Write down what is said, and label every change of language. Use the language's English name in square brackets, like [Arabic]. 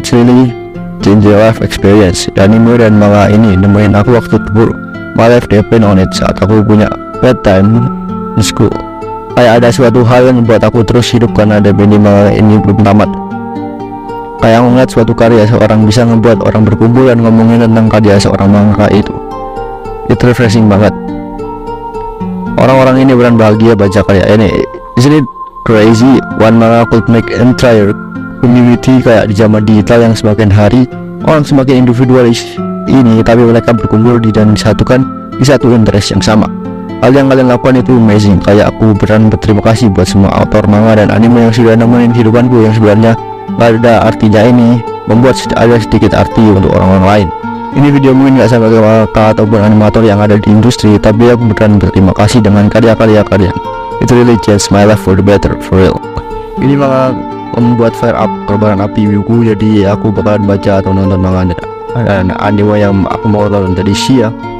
[English] It's really change your life experience. [Indonesian] Anime dan manga ini nemuin aku waktu terburuk. [English] My life depend on it [Indonesian] saat aku punya [English] bad time in school. [Indonesian] Kayak ada suatu hal yang membuat aku terus hidup karena ada band manga ini belum tamat. Kayak aku ngeliat suatu karya seorang bisa ngebuat orang berkumpul dan ngomongin tentang karya seorang mangaka itu. Itu refreshing banget. Orang-orang ini beran bahagia baca karya ini. [English] Isn't it crazy? One manga could make entire community [Indonesian] kayak di zaman digital yang semakin hari orang semakin individualis ini, tapi mereka berkumpul dan disatukan di satu interest yang sama. Hal yang kalian lakukan itu amazing. Kayak aku beran berterima kasih buat semua author manga dan anime yang sudah nemenin kehidupanku yang sebenarnya gak ada artinya ini, membuat ada sedikit arti untuk orang-orang lain. Ini video mungkin gak sampai ke mangaka ataupun animator yang ada di industri, tapi aku beneran berterima kasih dengan karya-karya kalian. [English] It really changed my life for the better, for real. [Indonesian] Ini manga membuat [English] fire up [Indonesian] korban api wibuku, jadi aku bakalan baca atau nonton manga dan anime yang aku mau tonton tadi siang.